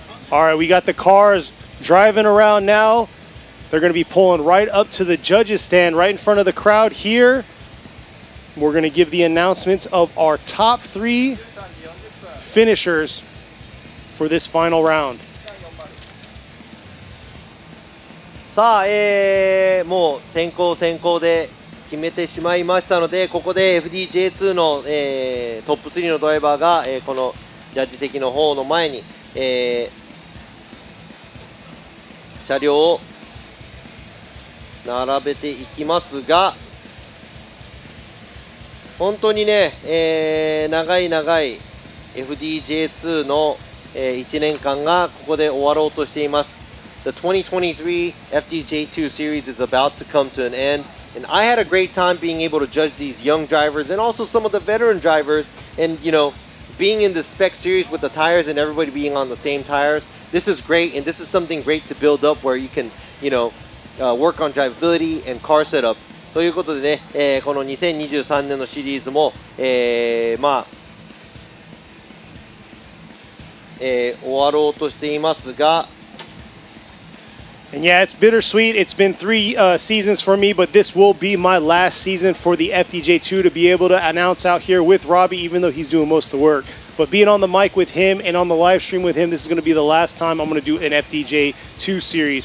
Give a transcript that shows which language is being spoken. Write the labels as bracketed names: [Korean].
[English] All right, we got the cars driving around now. They're going to be pulling right up to the judges' stand right in front of the crowd here. We're going to give the announcements of our top 3 finishers for this final round. [Japanese] さあ、もう先行で決めてしまいましたので、ここで FDJ2 の、トップ3のドライバーが、このジャッジ席の方の前に、車両を並べていきますが、本当にね、長い FDJ2 の、1年間がここで終わろうとしています。 [English] The 2023 FDJ2 series is about to come to an end, and I had a great time being able to judge these young drivers and also some of the veteran drivers, and being in the spec series with the tires and everybody being on the same tires. This is great, and this is something great to build up where you can, work on drivability and car setup. [Japanese] ということでね、この2023年のシリーズも、終わろうとしていますが、 [English] And yeah, it's bittersweet. It's been 3 seasons for me, but this will be my last season for the FDJ2 to be able to announce out here with Robbie, even though he's doing most of the work. But being on the mic with him and on the live stream with him, this is going to be the last time I'm going to do an FDJ2 series.